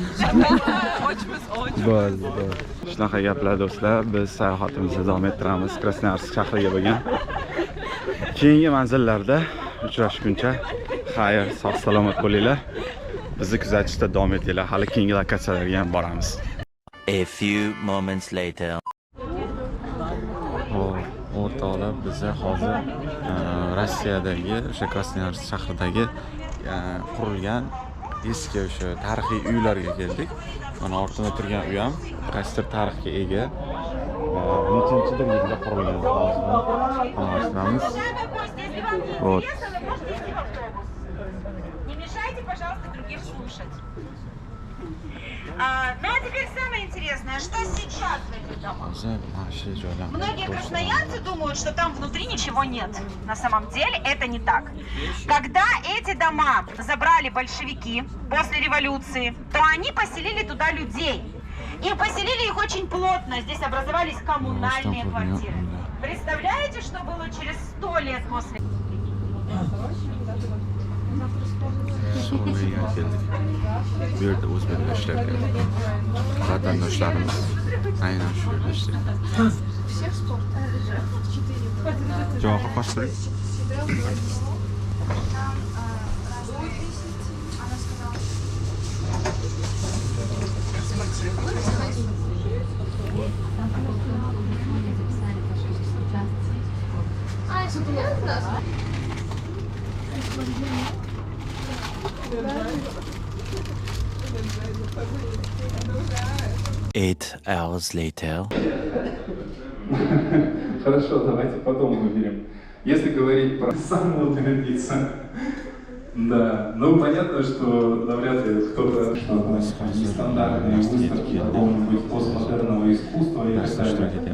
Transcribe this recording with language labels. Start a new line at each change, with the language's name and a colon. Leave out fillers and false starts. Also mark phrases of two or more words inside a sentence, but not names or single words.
Uzbek: Ochmiz. Bo'ldi. Shunaqa gaplar do'stlar. Biz sayohatimizni davom ettiramiz Krasnoyarsk shahriga bo'lgan. Keyingi manzillarda uchrashguncha xayr, sog' salomat bo'linglar. Bizni kuzatishda davom etinglar. Hali keyingi lokatsiyalarga ham boramiz.
English: A few moments later.
Uzbek: O'rtoqlar, biz hozir Rossiyadagi o'sha Krasnoyarsk shahridagi qurilgan eski o'sha tarixiy uylarga keldik. Mana ortimda turgan uy ham qaysidir tarixga ega. Nechanchidir yilda qurilgan hozir.
Russian: Вот. Не мешайте, пожалуйста, другим слушать. Ну а теперь самое интересное, что сейчас в этих домах? Многие красноярцы думают, что там внутри ничего нет. На самом деле это не так. Когда эти дома забрали большевики после революции, то они поселили туда людей. И поселили их очень плотно. Здесь образовались коммунальные квартиры. Представляете, что было через 100 лет после?
Uzbek: Suriyaga keldik. Bu yerda o'zbeklar ishlaydi. Vatandoshlarimiz aynan shu yerda ishlaydi. Javob qo'shtiring. А,
English: 8 hours later.
Russian: Хорошо, давайте потом выберем. Если говорить про самую традицию, да, ну понятно, что навряд ли кто-то что-то нестандартные выставки какого-нибудь постмодерного искусства и так далее.